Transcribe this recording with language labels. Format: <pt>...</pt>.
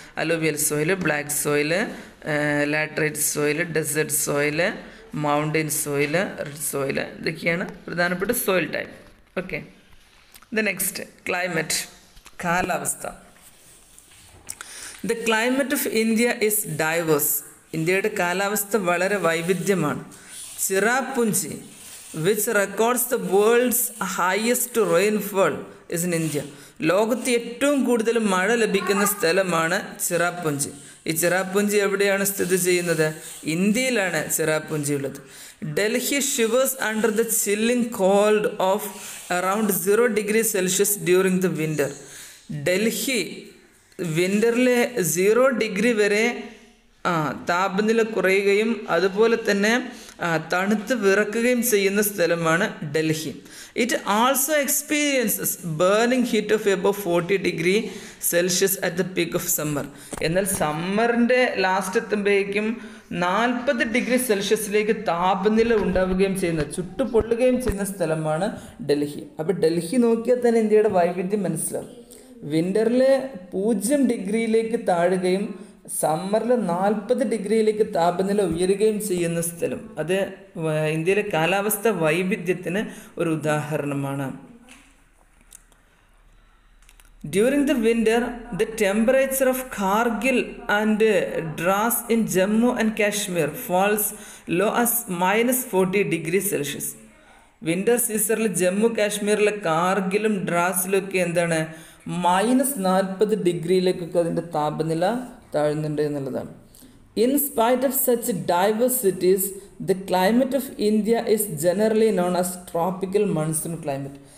<ml>Alluvial soil, black soil, laterite soil, desert soil, mountain soil, red soil, ഇതൊക്കെയാണ് പ്രധാനപ്പെട്ട soil type.</ml> <en>Okay, the next climate, കാലാവസ്ഥ. The climate of India is diverse.</en> <ml>ഇന്ത്യയുടെ കാലാവസ്ഥ വളരെ വൈവിധ്യമാണ്.</ml> <en>Cherrapunji which records the world's highest rainfall is in India.</en> <ml>ലോകത്ത് ഏറ്റവും കൂടുതൽ മഴ ലഭിക്കുന്ന സ്ഥലമാണ് ചിറാപുഞ്ചി. ഈ ചിറാപുഞ്ചി എവിടെയാണ് സ്ഥിതി ചെയ്യുന്നത്? ഇന്ത്യയിലാണ് ചിറാപുഞ്ചി ഉള്ളത്.</ml> <en>Delhi shivers under the chilling cold of around 0 degree Celsius during the winter.</en> <ml>Delhi വിൻ്ററിലെ 0 degree വരെ താപനില കുറയുകയും അതുപോലെ തന്നെ തണുത്ത് വിറക്കുകയും ചെയ്യുന്ന സ്ഥലമാണ് Delhi.</ml> <en>It also experiences burning heat of above 40 degree Celsius at the peak of summer.</en> <ml>എന്നാൽ സമ്മറിൻ്റെ ലാസ്റ്റ് എത്തുമ്പോഴേക്കും 40 ഡിഗ്രി സെൽഷ്യസിലേക്ക് താപനില ഉണ്ടാവുകയും ചെയ്യുന്ന, ചുട്ടുപൊള്ളുകയും ചെയ്യുന്ന സ്ഥലമാണ് ഡൽഹി. അപ്പോൾ ഡൽഹി നോക്കിയാൽ തന്നെ ഇന്ത്യയുടെ വൈവിധ്യം മനസ്സിലാവും. വിൻ്ററിൽ 0 ഡിഗ്രിയിലേക്ക് താഴുകയും സമ്മറിൽ 40 ഡിഗ്രിയിലേക്ക് താപനില ഉയരുകയും ചെയ്യുന്ന സ്ഥലം. അത് ഇന്ത്യയിലെ കാലാവസ്ഥ വൈവിധ്യത്തിന് ഒരു ഉദാഹരണമാണ്.</ml> <en>During the winter, the temperature of Kargil and Dras in Jammu and Kashmir falls low as -40 degrees Celsius.</en> <ml>Winter സീസണിൽ ജമ്മു കാശ്മീരിലെ കാർഗിലും ഡ്രാസിലും ഒക്കെ എന്താണ് -40 ഡിഗ്രിയിലേക്കൊക്കെ അതിൻ്റെ താപനില താഴുന്നുണ്ട് എന്നുള്ളതാണ്.</ml> <en>In spite of such diversities the climate of India is generally known as tropical monsoon climate.</en>